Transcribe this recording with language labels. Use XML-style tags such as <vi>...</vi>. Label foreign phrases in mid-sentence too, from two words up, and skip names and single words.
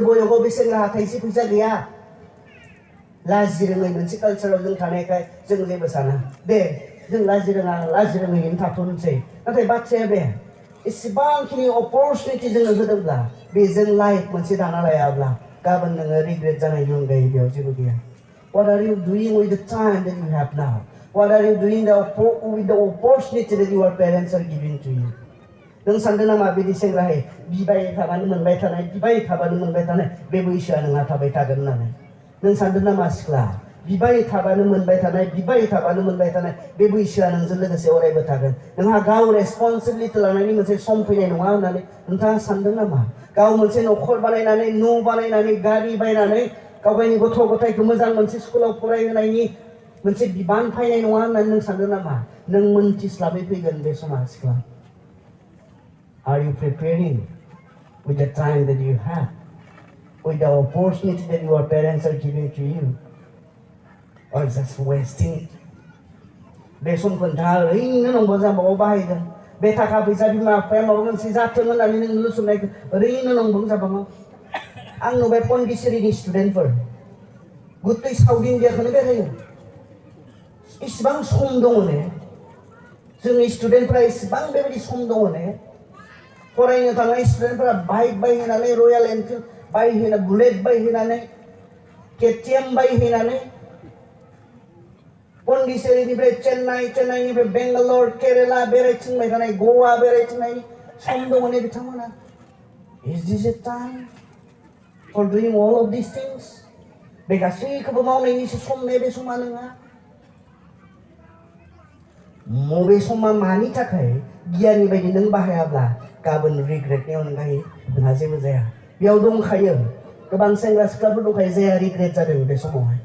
<brx>बयसआव बे सेंग्राहा थाइसे फैसा गैया लाजि रोङै मोनसे कालचाराव जों थानायखाय जों जेबो साना दे जों लाजि रोङैनो थाथ'नोसै नाथाय बाथ्राया बे एसेबांखिनि अपरचुनिटि जोंनो होदोंब्ला बेजों लाइफ मोनसे दाना लायाब्ला गाबोन नोङो रिग्रेट जानायनि अनगायै बेयाव जेबो गैया</brx> <en>What are you doing with the time that you have now? What are you doing with the opportunity that your parents are giving to you?</en> <brx>नों सानदों नामा बिदि सेंग्राहै बिबाय थाबानो मोनबाय थानाय बे बैसोआ नोंहा थाबाय थागोन होननानै नों सानदों नामा सिख्ला बिबाय थाबानो मोनबाय थानाय बे बैसोआ नोंजों लोगोसे अरायबो थागोन नोंहा गाव रेसपन्सिबिलिटि लानायनि मोनसे सम फैनाय नङा होननानै नोंथाङा सानदों नामा गाव मोनसे न'खर बानायनानै न' बानायनानै गारि बायनानै गावगायनि गथ' गथायखौ मोजां मोनसे स्कुलाव फरायहोनायनि मोनसे बिबान फैनाय नङा होननानै नों सानदों नामा नों मोनथिस्लाबै फैगोन बे समा सिख्ला</brx> <en>Are you preparing with the time that you have with the opportunity that your parents are giving to you or just wasting it</en> <brx>बे समखौ नोंथाङा ओरैनो नंबा जाबाव बाहायगोन बे थाखा फैसा बिमा बिफाया माबा मोनसे जाथों होननानै नों लुसुमनायखौ ओरैनो नंबां जाबाङो आं नुबाय पन्डिचेरिनि स्टुडेन्टफोर गुतै साउथ इण्डियाखौनो बेरायो इसिबां सम दङ ने जोंनि स्टुडेन्टफोरा इसिबां बेबायदि सम दङ ने फरायनो थांनाय स्टुडेन्टफोरा बाइक बायहैनानै रयेल एनफिल्ड बायहैनानै बुलेट बायहैनानै केटिएम बायहैनानै पन्डिचेरिनिफ्राय चेन्नाइनिफ्राय बेंगालर केरेला बेरायथिंबाय थानाय गवा बेरायथिंनायनि सम दङ ने बिथांमोना</brx> <en>Is this a time for doing all of these things?</en> <brx>बे गासैखौबो मावनायनिसो सम ने बे समा नोंहा मबे समा मानि थाखाय गियाननि बायदि नों बाहायाब्ला गाबोन रिग्रेटनि अनगायै नोंहा जेबो जाया। बेयाव दंखायो गोबां सेंग्रा सिख्लाफोर दंखायो जायहा रिग्रेट जादों बे समावहाय।</brx>